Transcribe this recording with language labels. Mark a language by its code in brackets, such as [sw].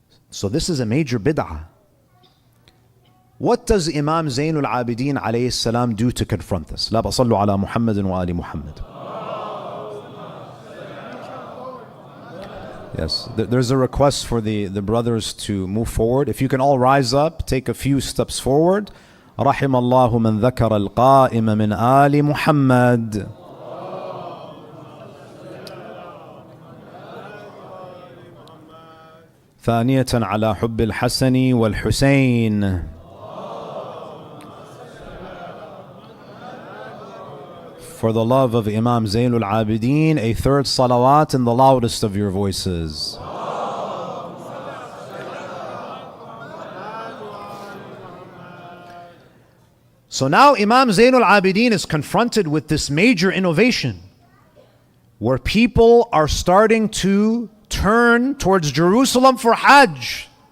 [en] So this is a major bid'ah. What does Imam Zainul Abideen alayhi salam do to confront this? [ar] La sallu ala Muhammadin wa ali Muhammad. [en] Yes, there's a request for the brothers to move forward. If you can all rise up, take a few steps forward. [ar] رحم الله من ذكر القائم من آل محمد. ثانية على حب الحسن والحسين. [en] For the love of Imam Zainul Abideen, a third salawat in the loudest of your voices. So now Imam Zainul Abideen is confronted with this major innovation where people are starting to turn towards Jerusalem for Hajj.